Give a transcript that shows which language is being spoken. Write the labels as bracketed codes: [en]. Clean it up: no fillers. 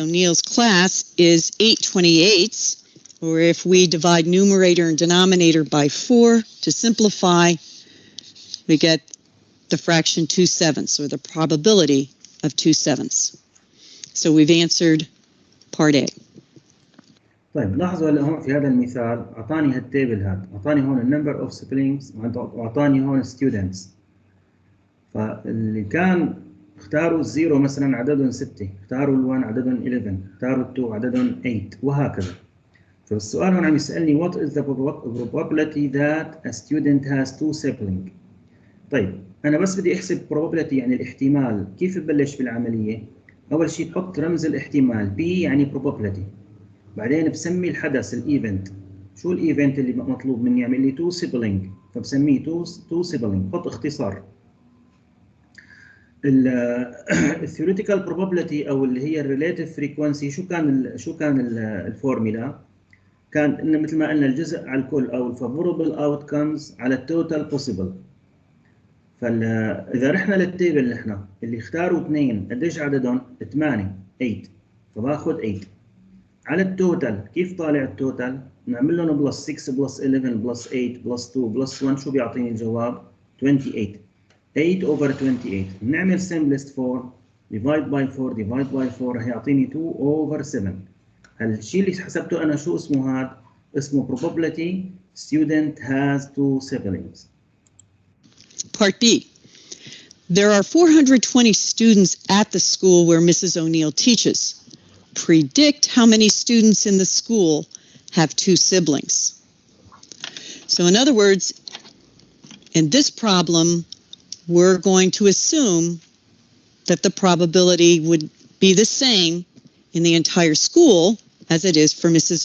[en] O'Neill's class is 8/28, or if we divide numerator and denominator by 4 to simplify, we get the fraction 2/7, or the probability of 2/7. So we've answered part A. [ar] طيب لاحظوا هلا هون في هذا المثال اعطاني هالتيبل هاد، اعطاني هون النمبر اوف سبلينجز واعطاني هون ستودنتس. فاللي كان اختاروا الزيرو مثلا عددهم 6، اختاروا ال1 عددهم 11، اختاروا ال2 عددهم 8 وهكذا. فالسؤال هون عم يسألني [en] what is the probability that a student has 2 siblings. [ar] طيب أنا بس بدي أحسب probability يعني الاحتمال. كيف ببلش بالعملية؟ أول شيء تحط رمز الاحتمال P يعني probability، بعدين بسمي الحدث الايفنت. شو الايفنت اللي مطلوب مني؟ يعمل لي 2 سيبلينج، فبسميه 2 سيبلينج، بحط اختصار. الثيوريتيكال probability او اللي هي الريليتيف فريكوينسي، شو كان الفورمولا؟ كان انه مثل ما قلنا الجزء على الكل او الفافوربل اوتكمز على التوتال بوسيبل. فاذا رحنا للتيبل نحن اللي اختاروا 2 قديش عددهم؟ 8 فباخذ 8 على التوتال. كيف طالع التوتال؟ نعمل لهم بلس 6 بلس 11 بلس 8 بلس 2 بلس 1، شو بيعطيني الجواب؟ 28. [en] 8 over 28. [ar] نعمل [en] simplest form divide by 4 [ar] divide by 4 رح يعطيني [en] 2 over 7. [ar] هالشيء اللي حسبته انا شو اسمه هذا؟ اسمه [en] probability student has 2 siblings. Part B. There are 420 students at the school where Mrs. O'Neill teaches. Predict how many students in the school have 2 siblings. So in other words, In this problem, we're going to assume that the probability would be the same in the entire school as it is for Mrs.